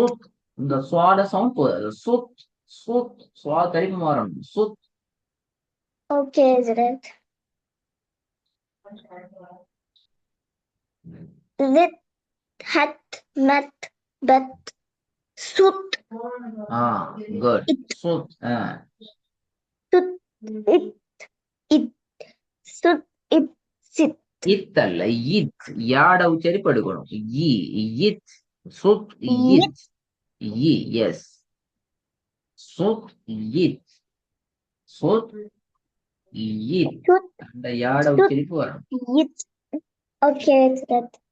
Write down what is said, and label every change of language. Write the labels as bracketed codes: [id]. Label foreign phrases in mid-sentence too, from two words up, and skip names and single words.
[ta] சுத். இந்த சுவாட சவுண்ட் போதாது. சுத் சுத் சுவா தடிப்பு மாறணும். சுத். ஓகே ஹஜ்ரத். ذب حت مت بت Sut. [en] Good. It. Sut. Sut. It. It. Sut. It. Sit. [ta] இத் அல்ல இத் யாட உச்சரிப்பு எடுக்கணும் இத் சுத் Yit. இத் எஸ் சுத் இத் சுத் இத் Sut. அந்த யாட Sut. உச்சரிப்பு வரணும் [en] Yit. Okay, Hazrat.